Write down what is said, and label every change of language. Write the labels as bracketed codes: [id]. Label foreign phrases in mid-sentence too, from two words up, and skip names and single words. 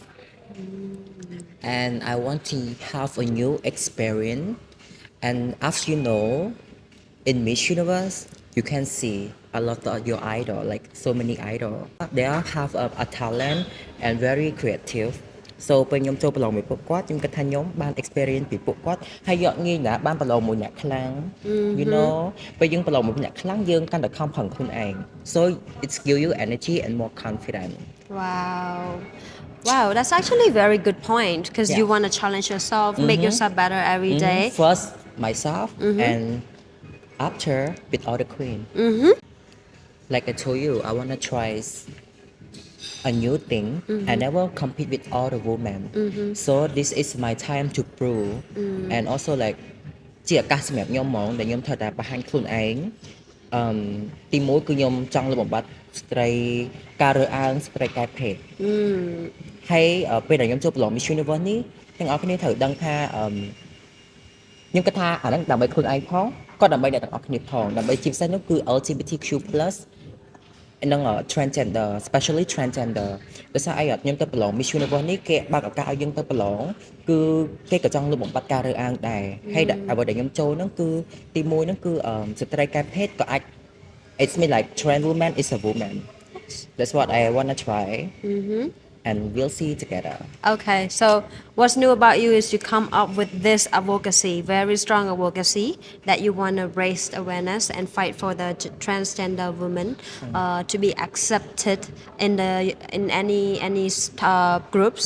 [en] And I want to have a new experience. And as you know, in Miss Universe, you can see a lot of your idol, like so many idol. They all have a talent and very creative. [km] So ពេលខ្ញុំចូលប្រឡងមួយពួកគាត់ខ្ញុំគិតថាខ្ញុំបាន experience ពីពួកគាត់ហើយយកងាយណាស់បានប្រឡងមួយអ្នកខ្លាំង [en] you know [km] ពេលយើងប្រឡងមួយអ្នកខ្លាំងយើងកាន់តែខំប្រឹងខ្លួនឯង [en] so it's give you energy and more confidence. Wow. Wow, that's actually a very good point because you Yeah. want to challenge yourself, make yourself better every day. First myself and after with all the queen. Like I told you, I want to try a new thing. I never compete with all the women. So this is my time to prove. [km] And also like ជាឱកាសសម្រាប់ខ្ញុំហ្មងដែលខ្ញុំត្រូវតែបង្ហាញខ្លួនឯងទីមួយគឺខ្ញុំចង់លុបបំបាត់ស្ត្រីការរើសអើងស្ត្រីកែភេទហើយពេលដែលខ្ញុំ ចូលប្រឡង Miss Universe នេះទាំងអស់គ្នាត្រូវដឹងថាខ្ញុំគិតថាអាហ្នឹងដើម្បីខ្លួនឯងផងក៏ដើម្បីអ្នកទាំងអស់ គ្នាផងដើម្បីជាពិសេសនោះគឺ LGBTQ+ និង [en] transgender especially transgender [km] ដោយសារអីខ្ញុំទៅប្រឡង Miss Universe នេះគេបើកឱកាសឲ្យយើងទៅប្រឡងគឺគេក៏ចង់លុបបំបាត់ការរើសអើងដែរហើយអ្វីដែលខ្ញុំចូលហ្នឹងគឺទីមួយហ្នឹងគឺស្ត្រីកែភេទក៏អាច [en] it's mean like trans woman is a woman that's what I want to try and we'll see together. Okay, so what's new about you is you come up with this advocacy, very strong advocacy, that you want to raise awareness and fight for the transgender women to be accepted in any groups